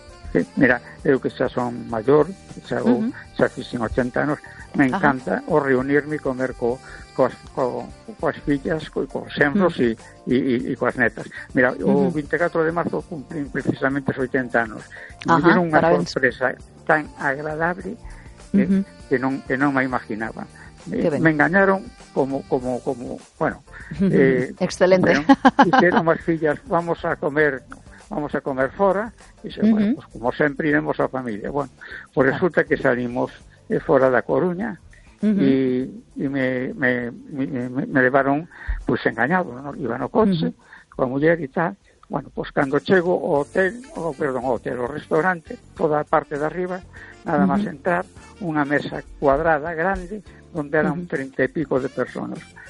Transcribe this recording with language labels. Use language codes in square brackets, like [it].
[gl] Sí. Mira, eu que xa son maior, xa fixen 80 anos, me encanta o reunirme e comer coas fillas, coas xembros e coas netas. Mira, o 24 de marzo cumprín precisamente os 80 anos. E me dieron unha sorpresa tan agradable que non me imaginaba. [es] Me engañaron como bueno, excelente. [gl] Dixeron as fillas, vamos a comer fora, e xa, bueno, pues, como sempre iremos a familia. Bueno, pues resulta que salimos fora da Coruña e me levaron, pues, engañado, ¿no? Iba no coche coa muller e tal. Bueno, pues cando chego ao restaurante, toda a parte de arriba, nada máis entrar, unha mesa cuadrada grande donde eran 30 e pico de personas.